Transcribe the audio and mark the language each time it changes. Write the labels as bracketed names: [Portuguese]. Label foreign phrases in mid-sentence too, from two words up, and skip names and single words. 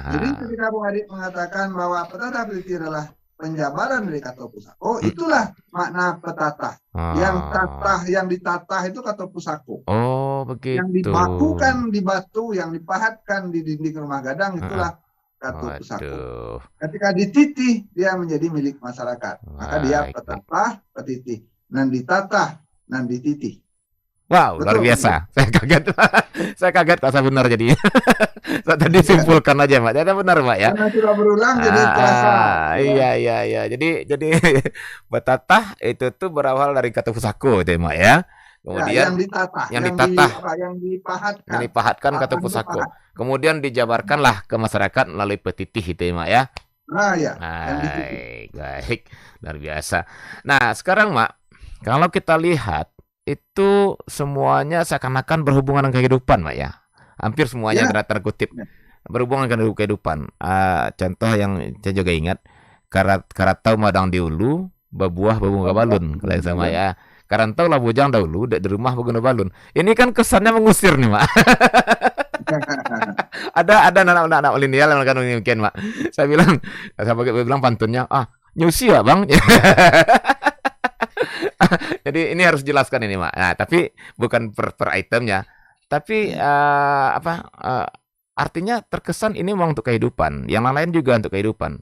[Indonesian] Jadi ketika Bung Adit mengatakan bahwa Patatah Petitih adalah penjabaran dari kata pusako, itulah makna petatah. Yang ditatah itu kata pusako. Oh, begitu. Yang dibakukan di batu, yang dipahatkan di dinding rumah gadang itulah kata pusako. Ketika dititih dia menjadi milik masyarakat. Maka dia petatah, petitih. [Minangkabau] Nan ditatah, nan dititih. [Indonesian] Wow, betul, luar biasa. Betul. Saya kaget kalau saya benar jadi. Saya tadi simpulkan aja, Mak. Jadi benar, Mak ya. Karena sudah berulang jadi terasa. Iya. Jadi petatah itu tuh berawal dari kata pusako itu, Mak ya. Kemudian yang dipahatkan kata pusako. Kemudian dijabarkanlah ke masyarakat melalui petitih itu, Mak ya. Baik. Luar biasa. Nah, sekarang Mak, kalau kita lihat itu semuanya seakan-akan berhubungan dengan kehidupan, Mak ya. Hampir semuanya tanda kutip berhubungan dengan kehidupan. Contoh yang saya juga ingat, [Minangkabau] karatau madang diulu, babuah babunga balun, [Indonesian] kalau sama ya. [Minangkabau] Karantau lah bujang dahulu, di rumah baguna balun. [Indonesian] Ini kan kesannya mengusir nih, Mak. ada anak-anak milenial yang kan mungkin, Mak. Saya bilang pantunnya, nyusi ya, Bang. Jadi ini harus jelaskan ini, Mak. Nah, tapi bukan per itemnya, tapi artinya terkesan ini memang untuk kehidupan, yang lain juga untuk kehidupan.